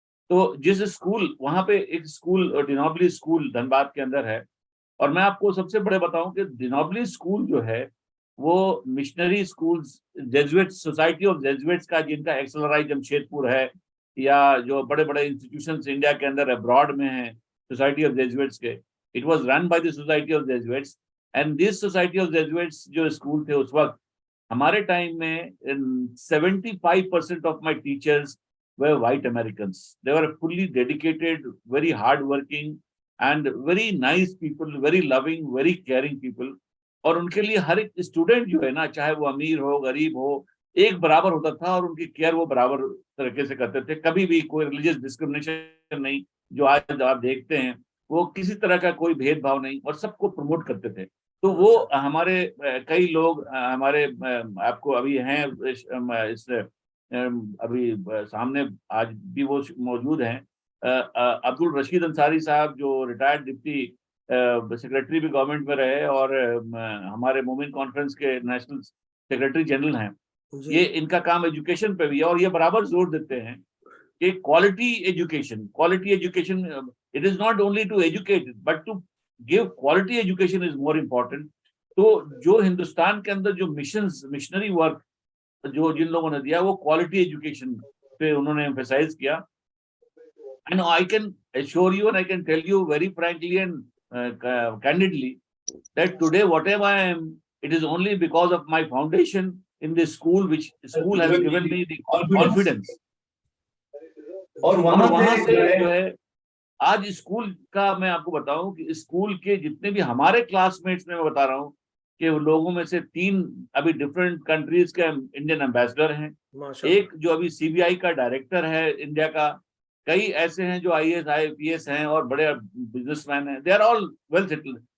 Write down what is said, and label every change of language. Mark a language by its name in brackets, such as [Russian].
[Hindi] तो जिस स्कूल वहां पे, एक स्कूल डिनोबली स्कूल धनबाद के अंदर है, और मैं आपको सबसे बड़े बताऊं कि डिनोबली स्कूल जो है वो missionary schools, Jesuit society of जेजुएट्स का, जिनका एक्सएलआरआई जमशेदपुर है, या जो बड़े बड़े इंस्टीट्यूशंस इंडिया के अंदर अब्रॉड में है सोसाइटी ऑफ जेजुएट्स के, [English] It was run by the society of Jesuits. And this society of Jesuits [Hindi] जो स्कूल थे उस वक्त, हमारे टाइम में [English] 75% of my teachers were white Americans. They were fully dedicated, very hardworking, and very nice people, very loving, very caring people. [Hindi] और उनके लिए हर एक स्टूडेंट जो है ना, चाहे वो अमीर हो गरीब हो, एक बराबर होता था, और उनकी केयर वो बराबर तरीके से करते थे। कभी भी कोई रिलीजियस डिस्क्रिमिनेशन नहीं, जो आज आप देखते हैं, वो किसी तरह का कोई भेदभाव नहीं, और सबको प्रमोट करते थे। तो वो हमारे कई लोग हमारे आपको अभी हैं इस अभी सामने आज भी वो मौजूद हैं, अब्दुल रशीद अंसारी साहब, जो रिटायर्ड डिप्टी सेक्रेटरी भी गवर्नमेंट में रहे, और हमारे मोमिन कॉन्फ्रेंस के नेशनल सेक्रेटरी जनरल हैं। ये इनका काम एजुकेशन पे भी है, और ये बराबर जोर देते हैं कि quality education, [English] It is not only to educate but to give quality education is more important. [Hindi] तो जो हिंदुस्तान के अंदर जो मिशनरी वर्क जो जिन लोगों ने दिया, वो क्वालिटी एजुकेशन पे उन्होंने एम्फेसाइज किया। [English] And I can assure you and I can tell you very frankly and candidly that today whatever I am, it is only because of my foundation in this school, which school has given me the confidence. [Hindi] और वहां से जो है आज school का मैं आपको बताऊं कि स्कूल के जितने भी हमारे क्लासमेट्स में, मैं बता रहा हूं कि लोगों में से 3 अभी डिफरेंट कंट्रीज के इंडियन एम्बेसडर हैं, एक जो अभी सीबीआई का डायरेक्टर है इंडिया का, कई ऐसे हैं जो आईएएस आईपीएस हैं और बड़े बिजनेसमैन हैं। [English] They are all well settled.